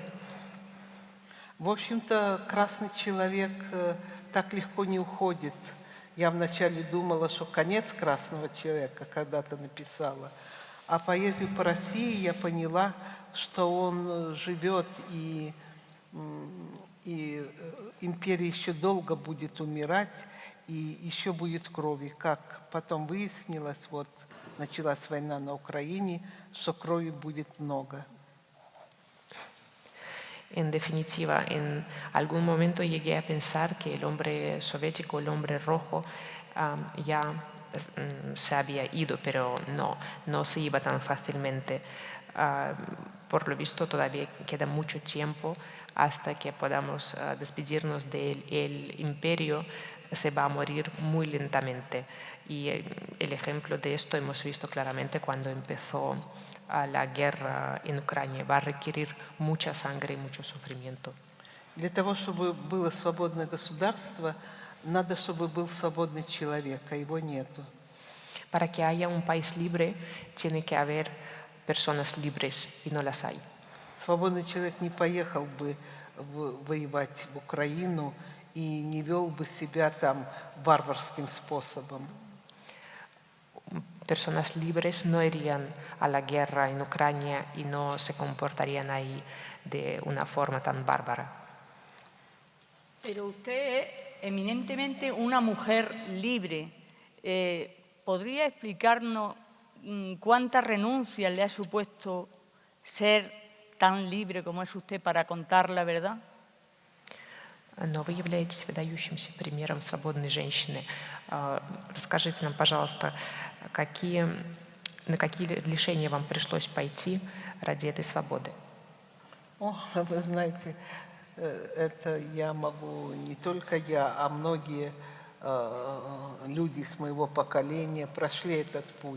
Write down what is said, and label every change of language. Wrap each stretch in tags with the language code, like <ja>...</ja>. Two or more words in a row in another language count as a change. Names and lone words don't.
<ru>В общем-то, красный человек так легко не уходит. Я вначале думала, что конец красного человека когда-то написала, а поэзию по России я поняла, что он живет, и империя еще долго будет умирать, и еще будет крови. Как потом выяснилось, вот началась война на Украине, что крови будет много.</ru> <es>En definitiva, en algún momento llegué a pensar que el hombre soviético, el hombre rojo, ya se había ido, pero no se iba tan fácilmente. Por lo visto, todavía queda mucho tiempo hasta que podamos despedirnos de él. El imperio se va a morir muy lentamente. Y el ejemplo de esto hemos visto claramente cuando empezó la guerra en Ucrania. Va a requerir mucha sangre y mucho sufrimiento.</es> <ru>Для того, чтобы было свободное государство, надо, чтобы был свободный человек, а его нету.</ru> <es>Para que haya un país libre, tiene que haber personas libres y no las hay.</es> <ru>Свободный человек не поехал бы воевать в Украину и не вел бы себя там варварским способом.</ru> <es>Personas libres no irían a la guerra en Ucrania y no se comportarían ahí de una forma tan bárbara. Pero usted es eminentemente una mujer libre. ¿Podría explicarnos cuántas renuncias le ha supuesto ser tan libre como es usted para contar la verdad?</es> <ru>Но вы являетесь выдающимся примером свободной женщины. Расскажите нам, пожалуйста, на какие лишения вам пришлось пойти ради этой свободы? Вы знаете, это я могу, не только я, а многие люди с моего поколения прошли этот путь.</ru>